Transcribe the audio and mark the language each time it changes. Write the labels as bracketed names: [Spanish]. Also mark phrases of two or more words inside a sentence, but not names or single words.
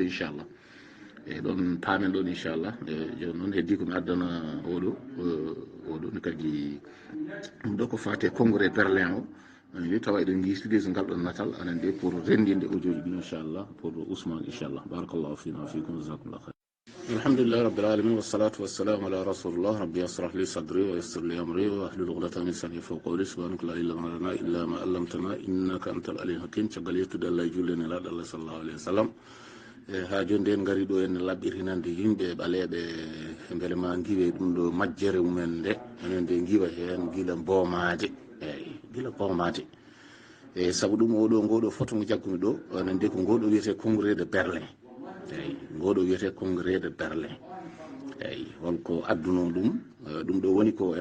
[Fula] inchallah e ɗon paamen ɗon inchallah joni noon heddi komi addana oɗo ne kadi ɗum ɗo ko fate congrès Berlin o ni tawa eɗen gistude so ngal ɗon natal anen de pour rendinde audio ji ɗi inchallah pour Ousmane inchallah [Arabic] بارك الله فينا وفيكم جزاكم الله خير الحمد لله رب العالمين والصلاة والسلام على رسول الله رب اشرح لي صدري ويسر لي أمري و احلل عقدة من لساني يفقهوا قولي سبحانك لا علم لنا إلا ما علمتنا إنك أنت العليم الحكيم [Fula] caggal yettude Allah e julle nelaɗo Allah [Arabic] صلى الله عليه وسلم [Fula] ha joni en gari ɗo en laɓɓirinande yimɓe ɓaleɓe beele ma giwe ɗum ɗo majjere mumen nde enen de giwa hen gila boomade eyyi gila boomade e saabu ɗum ngoɗo photo mo jaggumi ɗo enen de ko ngoɗo wiyete congrès de Berlin eyyi ngoɗo wiyete congrès de Berlin eyyi holko adduno ɗum ɗo woni ko